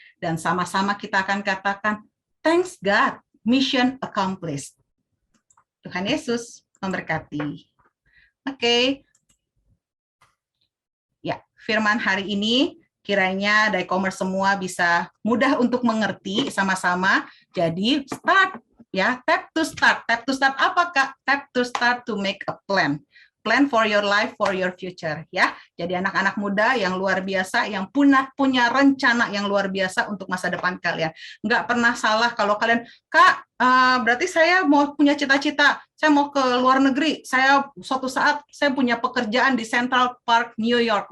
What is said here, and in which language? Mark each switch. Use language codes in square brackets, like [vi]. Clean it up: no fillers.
[id] Dan sama-sama kita akan katakan, [en] thanks God, mission accomplished. [id] Tuhan Yesus memberkati. Oke. Ya, firman hari ini kiranya Daicomers semua bisa mudah untuk mengerti sama-sama. Jadi [en] start ya, tap to start. Tap to start [id] apa Kak? [en] Tap to start to make a plan. Plan for your life, for your future ya. [id] Jadi anak-anak muda yang luar biasa, yang punya rencana yang luar biasa untuk masa depan kalian. Nggak pernah salah kalau kalian, Kak, berarti saya mau punya cita-cita, saya mau ke luar negeri, saya suatu saat saya punya pekerjaan di Central Park, New York.